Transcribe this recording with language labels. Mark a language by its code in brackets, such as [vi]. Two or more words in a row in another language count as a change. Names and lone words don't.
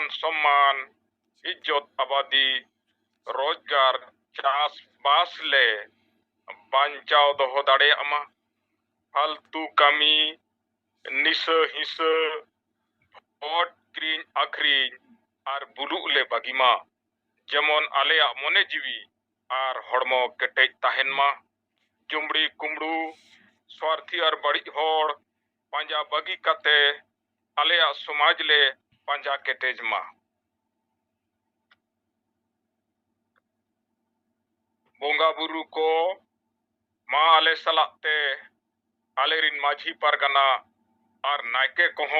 [sat] सम्मान इज्जत आबादी रोजगार चास बास ले बांचाव दोहो दाड़िया मा फालतू कमी निसा हिस्सा वोट क्रीन आखरीन और बुलुक ले बागिमा जेमन आलेया मोने जीवी और हड़मो केटेज ताहेन मा जुमड़ी कुमड़ू स्वार्थी और बड़ी होड़ पांजा बागी कते आलेया समाज ले पांजा केटेज मा बोंगा बुरु को मा आले सलाते आले रिन माझी परगना और नायके कोहो